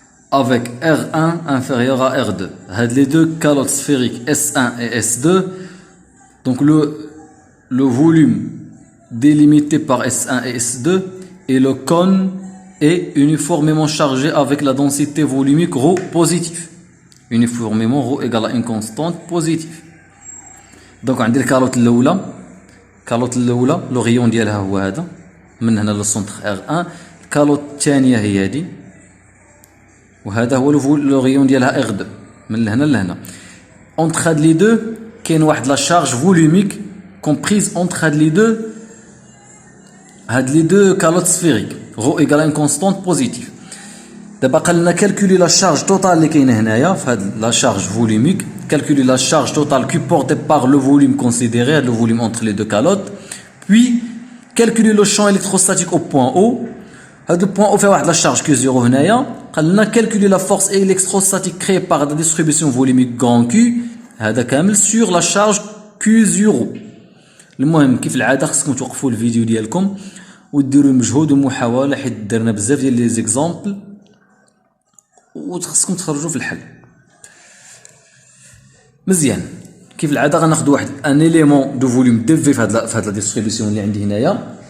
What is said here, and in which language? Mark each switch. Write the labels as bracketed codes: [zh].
[fr] Avec R1 inférieur à R2. Les deux calottes sphériques S1 et S2. Donc, le volume délimité par S1 et S2 et le cône est uniformément chargé avec la densité volumique ρ positive. Uniformément ρ égale à une constante positive. [ar] Donc عندي الكالوت الأولى لو غيون ديالها هو هذا من هنا للسونتر R1. الكالوت الثانية هي هذه وهذا هو لو غيون ديالها R2 من هنا لهنا. [fr] Entre هاد لي دو [ar] كاين واحد [fr] لا شارج فولوميك comprise entre هاد لي دو كالوت سفيريك ρ égale à une constante positive. [ar] دابا قال لنا [fr] calculer la charge totale [ar] اللي كاينه هنايا في هاد [fr] la charge volumique, calculer la charge totale supportée par le volume considéré, le volume entre les deux calottes, puis calculer le champ électrostatique au point O. هاد le point O fait واحد la charge Q0 هنايا. [ar] قال لنا [fr] calculer la force électrostatique créée par la distribution volumique grand Q [ar] هذا كامل [fr] sur la charge Q0. [ar] المهم كيف العاده خصكم توقفوا الفيديو ديالكم وديروا مجهود ومحاوله حيت درنا بزاف ديال لي زيكزامبل وخصكم تخرجوا في الحل مزيان. كيف العاده غناخذ واحد ان اليمون دو فوليوم دي في هاد لا ديستريبيسيون اللي عندي هنايا.